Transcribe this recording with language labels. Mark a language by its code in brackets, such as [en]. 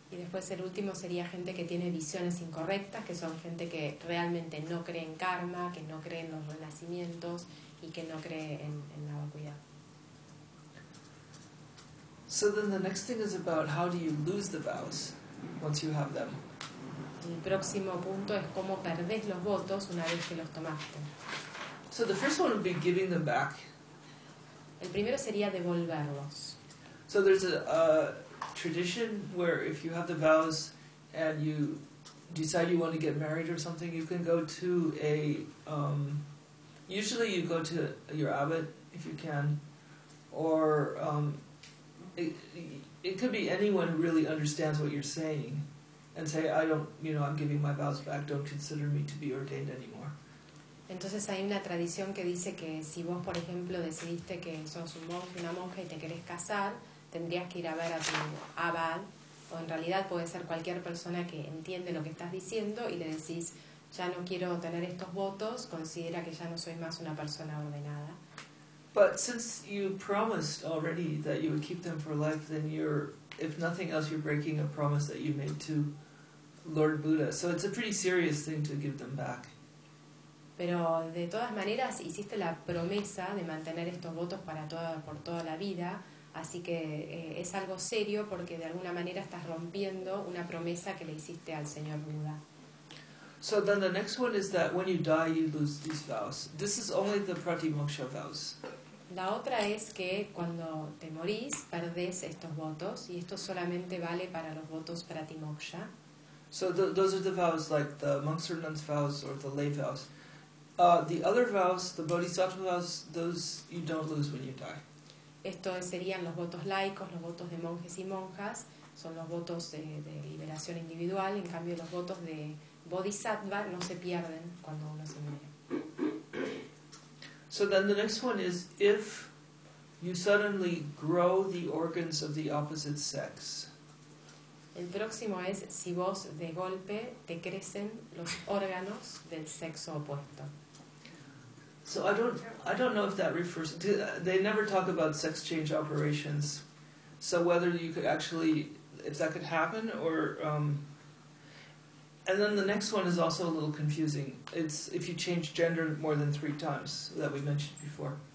[es] Y después el último sería gente que tiene visiones incorrectas, que son gente que realmente no cree en karma, que no cree en los renacimientos y que no cree en la vacuidad. [en] So then the next thing is about how do you lose the vows once you have them. [es] El próximo punto es cómo perdés los votos una vez que los tomaste. [en] So the first one would be giving them back. [es] El primero sería devolverlos. [en] So there's a tradition where if you have the vows and you decide you want to get married or something, you can go to a, usually you go to your abbot if you can, or it could be anyone who really understands what you're saying and say, I don't, you know, I'm giving my vows back, don't consider me to be ordained anymore. [es] Entonces hay una tradición que dice que si vos, por ejemplo, decidiste que sos un monje, una monja y te querés casar, tendrías que ir a ver a tu abad, o en realidad puede ser cualquier persona que entiende lo que estás diciendo y le decís, ya no quiero tener estos votos, considera que ya no soy más una persona ordenada. [en] But since you promised already that you would keep them for life, then you're, if nothing else, you're breaking a promise that you made to Lord Buddha. So it's a pretty serious thing to give them back. [es] Pero de todas maneras hiciste la promesa de mantener estos votos para toda, por toda la vida. Así que es algo serio porque de alguna manera estás rompiendo una promesa que le hiciste al señor Buda. [en] So then the next one is that when you die you lose these vows. This is only the pratimoksha vows. [es] La otra es que cuando te morís perdés estos votos y esto solamente vale para los votos pratimoksha. [en] So those are the vows like the monks or nuns vows or the lay vows. The other vows, the bodhisattva vows, those you don't lose when you die. [es] Esto serían los votos laicos, los votos de monjes y monjas, son los votos de liberación individual, en cambio los votos de bodhisattva no se pierden cuando uno se muere. [en] So then the next one is if you suddenly grow the organs of the opposite sex. [es] El próximo es si vos de golpe te crecen los órganos del sexo opuesto. [en] So I don't know if that refers to, they never talk about sex change operations. So whether you could actually, if that could happen or, and then the next one is also a little confusing. It's if you change gender more than 3 times that we mentioned before.